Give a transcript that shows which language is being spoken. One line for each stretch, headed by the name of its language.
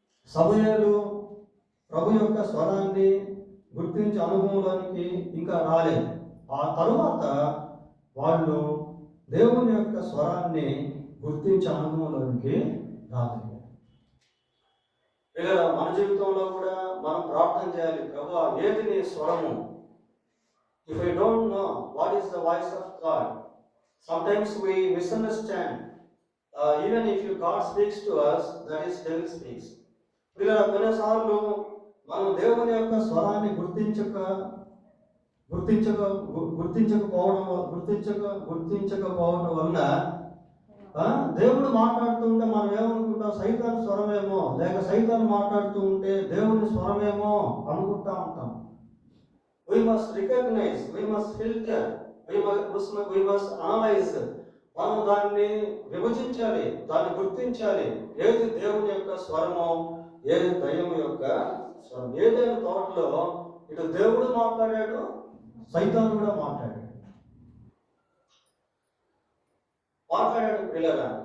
Telugu: సమూయేలు ప్రభు యొక్క స్వరాన్ని గుర్తించే అనుభవంలోనికి ఇంకా రాలేదు. ఆ తరువాత వాళ్ళు దేవుని యొక్క స్వరాన్ని గుర్తించే అనుభవంలోనికి రాలేదు. ఇలా మన జీవితంలో కూడా మనం ప్రార్థన చేయాలి, ప్రభువా ఏది నీ స్వరము?
English: If I don't know what is the voice of God, sometimes we misunderstand, even if God speaks to us, that is devil speaks.
Telugu: ఇలా కొన్నిసార్లు మనం దేవుని యొక్క స్వరాన్ని గుర్తించకపోవడం వలన దేవుడు మాట్లాడుతుంటే మనం ఏమనుకుంటాం, సైతాన్ స్వరమేమో, లేక సైతాన్ మాట్లాడుతూ ఉంటే దేవుని స్వరమేమో అనుకుంటా ఉంటాం.
English: We must recognize, we must filter, we must analyze.
Telugu: మనం దాన్ని విభజించాలి, దాన్ని గుర్తించాలి. ఏది దేవుని యొక్క స్వరమో, ఏది దయ్యం యొక్క స్వరం. ఏదైనా తోటలో ఇటు దేవుడు మాట్లాడాడు, సైతాన్ కూడా మాట్లాడాడు పిల్లల.